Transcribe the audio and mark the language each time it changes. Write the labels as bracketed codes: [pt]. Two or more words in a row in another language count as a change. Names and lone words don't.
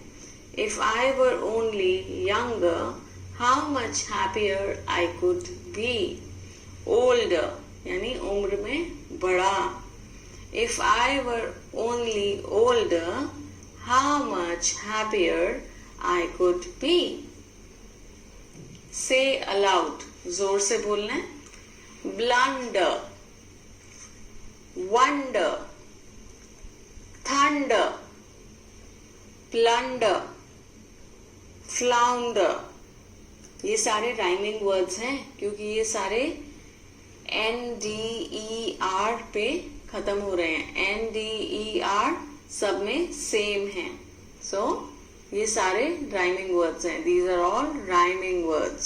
[en] If I were only younger, how much happier I could be. [hi] ओल्डर यानी उम्र में बड़ा. [en] If I were only older, how much happier I could be. Say aloud. [hi] जोर से बोलना है. [en] Blunder, wonder, thunder, plunder, flounder. [hi] ये सारे [en] rhyming words [hi] हैं क्योंकि ये सारे NDER पे खत्म हो रहे हैं. NDER सब में सेम है. सो ये सारे [en] rhyming words [hi] हैं. [en] These are all rhyming words.